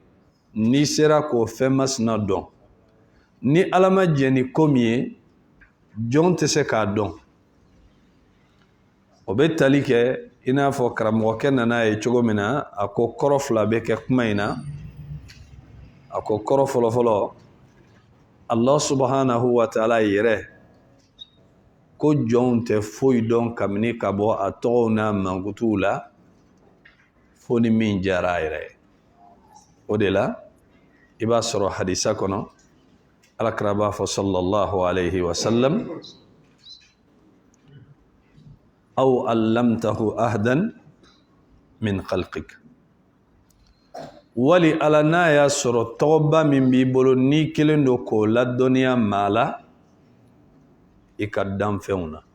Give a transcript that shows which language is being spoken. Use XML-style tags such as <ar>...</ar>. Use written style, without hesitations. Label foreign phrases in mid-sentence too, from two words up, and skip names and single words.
<bm>N'i sera k'o fɛn masina dɔn, ni Ala ma jɛn ni ko min ye, jɔn tɛ se k'a dɔn. O bɛ tali kɛ i n'a fɔ karamɔgɔkɛ nana ye cogo min na, a ko kɔrɔ fila bɛ kɛ kuma in na. A ko kɔrɔ fɔlɔfɔlɔ,</bm> <ar>الله سبحانه وتعالى</ar> <bm>yɛrɛ ko jɔnw tɛ foyi dɔn kabini ka bɔ a tɔgɔw n'a mankutuw la fo ni min jara a yɛrɛ ye. O de la i b'a sɔrɔ hadisa kɔnɔ Alakira b'a fɔ</bm> <ar>صلى الله عليه وسلم, أو علمته أحدا من خلقك.</ar> <bm>Wali Ala n'a y'a sɔrɔ tɔgɔba min b'i bolo n'i kelen don k'o ladɔnniya maa la i ka danfɛnw na.</bm>